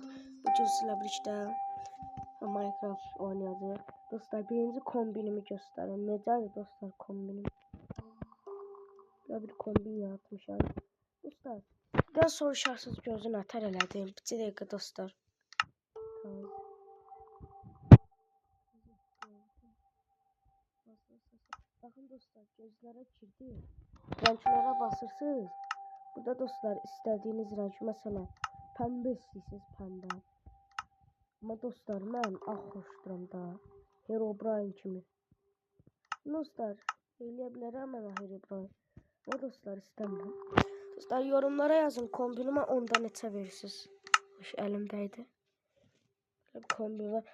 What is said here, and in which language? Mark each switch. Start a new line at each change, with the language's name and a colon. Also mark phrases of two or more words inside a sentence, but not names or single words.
Azerbaijani: Bugün sizlə birlikdə Minecraft oynayacağıq. Dostlar, birinci kombinimi göstərin. Necədir dostlar kombinim? Bir kombin yaratmışam. Dostlar, biraz soruşarsınız gözün nətər elədim. Bir dəqiqə dostlar. Tamam. Bakın dostlar, gözlərə girdi. Renklərə basırsınız.
Turkish: Burada dostlar istediğiniz renk, mesela pembe istəyirsiniz, pembe.
Azerbaijani: Ama dostlar mən ağ xoşduram da. Herobrine kimi. Dostlar eləyə bilərəm mən Herobrine. Ama dostlar istəmirəm. Dostlar yorumlara yazın kombinime 10'dan neçə verirsiniz.
Turkish: Elimdeydi. Kombin var.